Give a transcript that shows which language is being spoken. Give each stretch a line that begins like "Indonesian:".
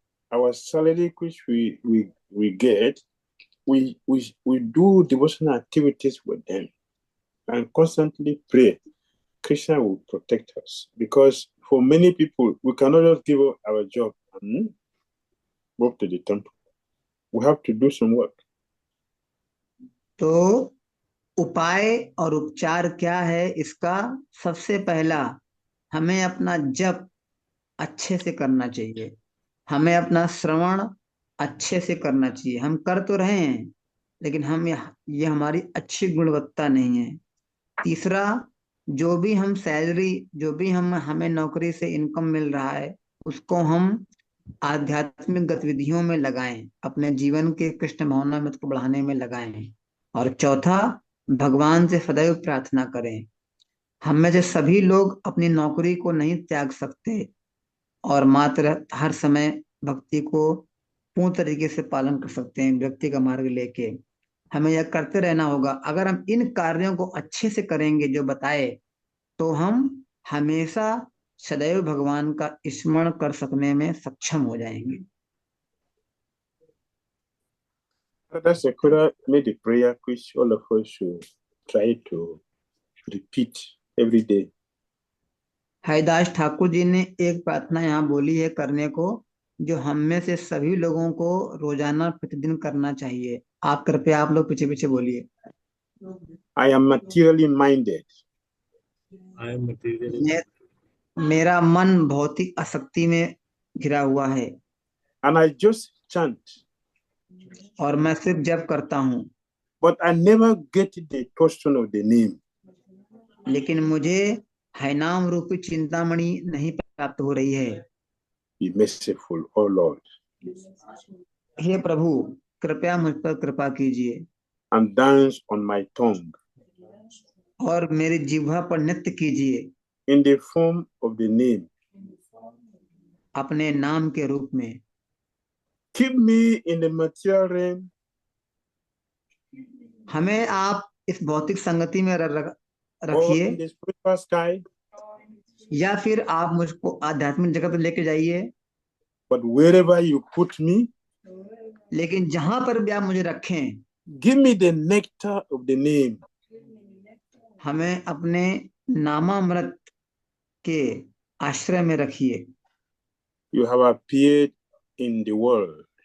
English: Our salary which we get, we do devotional activities with them and constantly pray. Krishna will protect us, because for many people we cannot just give up our job and go to the temple. We have to do some work.
Hindi: तो उपाय और उपचार क्या है इसका? सबसे पहला, हमें अपना जप अच्छे से करना चाहिए, हमें अपना श्रवण अच्छे से करना चाहिए। हम कर तो रहे हैं लेकिन हम ये हमारी अच्छी गुणवत्ता नहीं है। तीसरा, जो भी हम सैलरी, जो भी हमें नौकरी से इनकम मिल रहा है, उसको हम आध्यात्मिक गतिविधियों में लगाएं, अपने जीवन के कृष्ण भावनामृत को बढ़ाने में लगाएं। और चौथा, भगवान से सदैव प्रार्थना करें। हम में से सभी लोग अपनी नौकरी को नहीं त्याग सकते और मात्र हर समय भक्ति को पूर्ण तरीके से पालन कर सकते हैं, व्यक्ति का मार्ग लेके। हमें यह करते रहना होगा। अगर हम इन कार्यों को अच्छे से करेंगे जो बताए, तो हम हमेशा सदैव भगवान का स्मरण कर सकने में सक्षम हो जाएंगे।
English: That's a prayer, made a prayer which all of us should try to repeat every day.
Hindi: Haridas Thakur ji ने एक प्रार्थना यहाँ बोली है करने को, जो हम में से सभी लोगों को रोजाना प्रतिदिन करना चाहिए। आप कृपया आप लोग पीछे पीछे बोलिए।
English: I am materially minded. I am materially.
Hindi: मेरा मन भौतिक आसक्ति में घिरा हुआ है।
English: And I just chant.
Hindi: और मैं सिर्फ जप करता हूँ।
English: But I never get the portion of the name.
Hindi: लेकिन मुझे हरिनाम रूपी चिंतामणि नहीं प्राप्त हो रही है।
English: Be merciful, oh Lord.
Hindi: हे प्रभु, कृपया मुझ पर कृपा कीजिए।
English: And dance on my tongue.
Hindi: और मेरी जिह्वा पर नृत्य कीजिए।
English: In the form of the name.
Hindi: अपने नाम के रूप में।
English: Keep me in the material realm.
Hindi: हमें आप इस भौतिक संगति में
English: Or
Hindi: रखिए,
English: in the spiritual sky.
Hindi: या फिर आप मुझको आध्यात्मिक जगत में लेके जाइए।
English: But wherever you put me,
Hindi: लेकिन जहां पर भी आप मुझे रखें,
English: give me the nectar of the name.
Hindi: हमें अपने नामामृत के आश्रय में रखिए।
English: You have appeared in the world.